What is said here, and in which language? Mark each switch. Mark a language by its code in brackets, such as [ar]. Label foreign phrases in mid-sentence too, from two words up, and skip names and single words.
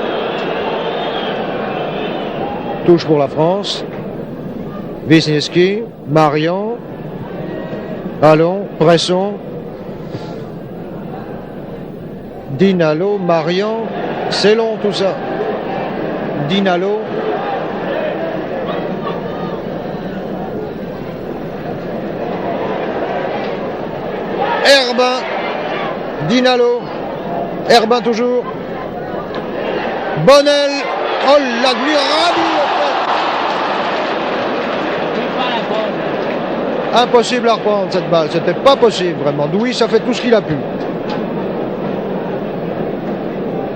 [fr] Touche pour la France. Wisniewski, Marian. Allons, Bresson. Dinalo, Marian. C'est long tout ça. Dinalo. Herbin. Dinalo. Herbin toujours. Bonnel. Oh l'admirable. Impossible à reprendre cette balle. C'était pas possible vraiment. Douis a fait tout ce qu'il a pu.